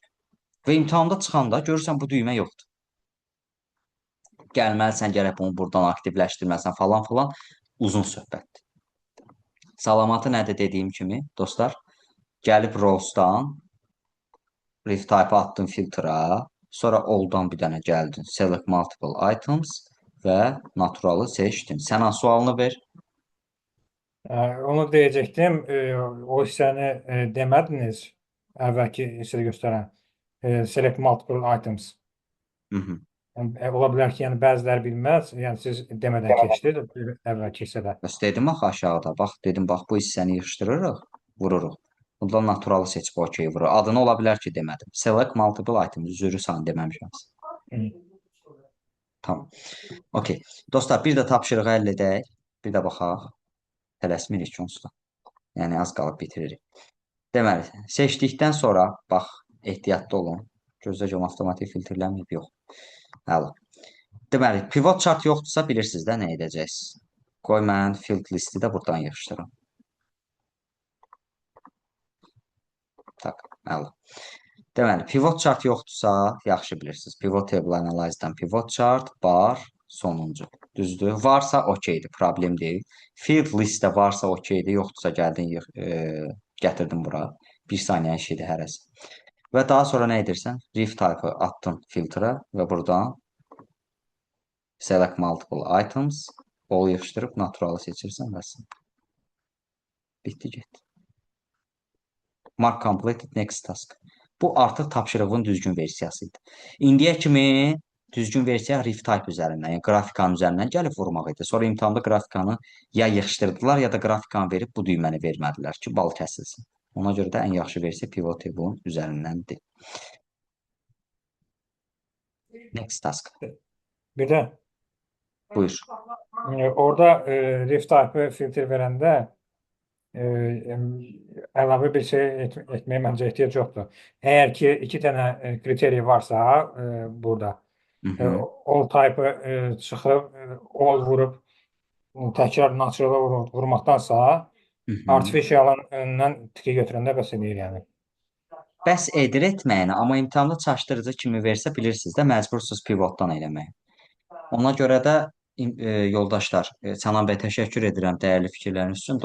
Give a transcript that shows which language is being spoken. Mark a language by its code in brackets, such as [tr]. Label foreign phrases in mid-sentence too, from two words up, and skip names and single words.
[az] Və imtahanda çıxanda görürsən bu düymə yoxdur. Gəlməlisən, gərək bunu buradan aktivləşdirməsən falan filan. Uzun söhbətdir. Salamatı nədir dediyim kimi, dostlar? Gəlib Rows'dan retype attın filtra, sonra all-dan bir dənə gəldin, [en] select multiple items [az] və naturalı seçdin. Sən sualını ver. Onu deyəcəkdim. O hissəni demədiniz. Əvvəlki hissədə göstərən [en] select multiple items. [az] Hı -hı. Yəni, ola bilər ki, yəni bəziləri bilməz. Yəni siz demədən keçdiniz əvvəlki hissədə. Bəs dedim axı aşağıda. Bax dedim bax bu hissəni yığışdırırıq, vururuq. Bundan naturalı seçib okey vurur. Adını ola bilər ki demədim. [en] Select multiple items [az] üzrü sən deməmişəm. Tamam. Okey. Dostlar bir də tapşırığı həll edək. Bir də baxaq. Tələsmirik onsuz da. Yəni az qalıb bitiririk. Deməli, seçdikdən sonra bax ehtiyatlı olun. Gözləyəcəm avtomatik filtrlənməyib yox. Əla. Deməli, [en] pivot chart [az] yoxdursa bilirsiniz də nə edəcəksiniz. Qoy mən field listi də buradan yığışdırım. Tak, əla. Deməli, [en] pivot chart [az] yoxdursa, yaxşı bilirsiniz. [en] Pivot table analyze-dan pivot chart, [az] bar, sonuncu. Düzdür? Varsa okeydir, problem deyil. Field listdə varsa okeydir, yoxdursa gəldin, gətirdim bura. Bir saniyə işidir hərəsi. Və daha sonra nə edirsən? [en] Ref type-ı [az] attın filtra və buradan [en] select multiple items all [az] yığışdırıb naturalı seçirsən və bitdi getdi. [en] Mark completed next task. [az] Bu artıq tapşırığın düzgün versiyası idi. İndiyə kimi düzgün versiya [en] ref type [az] üzərindən, yəni qrafikanın üzərindən gəlib vurmaq idi. Sonra imtahanda qrafikanı ya yığışdırdılar, ya da qrafikanı verib bu düyməni vermədilər ki, bal kəsilsin. Ona görə də ən yaxşı versiya [en] pivot table-un [az] üzərindəndir. [en] Next task. [az] Bir də Buyur. orada [en] ref type [az] filtr verəndə əlavə bir şey etməyə məncə ehtiyac yoxdur. Əgər ki, 2 dənə kriteriya varsa burada, all type-ı çıxıb, all vurub, təkrar naturala vurmaqdansa, artificial'ından tiki götürəndə bəs edir yəni. Bəs edir etməyinə, amma imtahanda çaşdırıcı kimi versə bilirsiniz də məcbursunuz pivotdan eləməyə. Ona görə də yoldaşlar, Sənan bəy təşəkkür edirəm dəyərli fikirləriniz üçün.